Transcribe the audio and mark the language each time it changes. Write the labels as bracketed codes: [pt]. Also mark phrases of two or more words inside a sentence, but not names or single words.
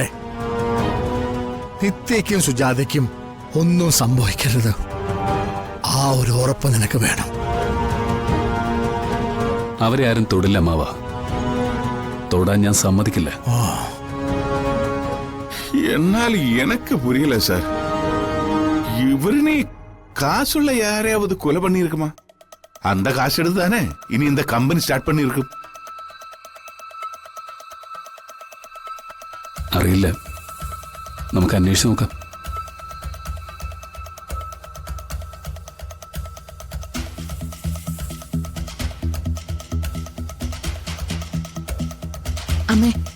[ml] നിത്യയ്ക്കും സുജാതയ്ക്കും ഒന്നും സംഭവിക്കരുത്. ആ ഒരു ഉറപ്പ് നിനക്ക് വേണം. അവരെ ആരും തൊടില്ല മാവ. തൊടാൻ ഞാൻ സമ്മതിക്കില്ല. [ta] എന്നാൽ எனக்கு புரியல சார். இவருனே காசுள்ள யாரையாவது கொலை பண்ணி இருக்குமா? அந்த காசு எடுத்து தானே இனி இந்த [en] company start [ta] பண்ணி இருக்கும். [ml] അറിയില്ല, നമുക്ക് അന്വേഷിച്ച് നോക്കാം. അമ്മേ,